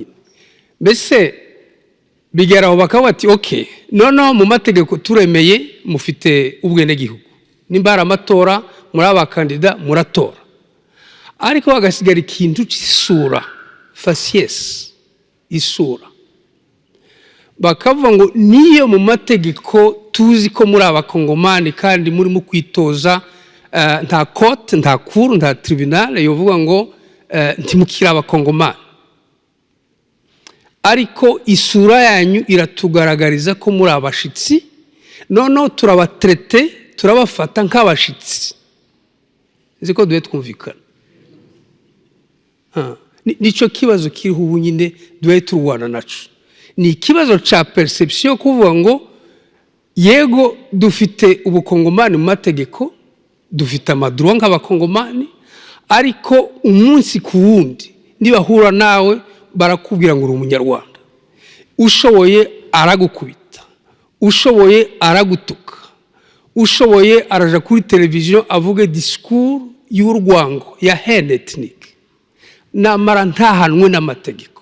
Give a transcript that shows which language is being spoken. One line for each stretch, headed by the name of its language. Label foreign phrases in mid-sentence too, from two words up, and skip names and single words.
Rundi: Mbese bigeraho bakaba bati okay, noneho mu mategeko turemeye mufite ubwenegihugu, nimba hari amatora muri abakandida muratora, ariko hagasigara ikintu cy'isura, faciès, isura. Bakavuga ngo niyo mu mategeko tuzi ko muri abakongomani kandi muri mu kwitoza, nta court, nta cour, nta tribunal yovuga ngo ntimukira abakongomani, ariko isura yanyu iratugaragariza ko muri abashitsi, noneho turabatrete turabafata nk'abashitsi ziko duhe twumvikana. Nico kibazo kiriho ubu nyine duhe turwana naco. Ni ikibazo ca perception kuvuga ngo yego dufite ubukongomani mu mategeko, dufite amadroit nk'abakongomani, ariko umunsi ku wundi nibahura nawe barakubwira ngo uri umunyarwanda. Ushoboye aragukubita, ushoboye aragutuka, ushoboye araja kuri televiziyo avuge discours y'urwango ya
French: haine ethnique,
Rundi: namara ntahanwe n'amategeko.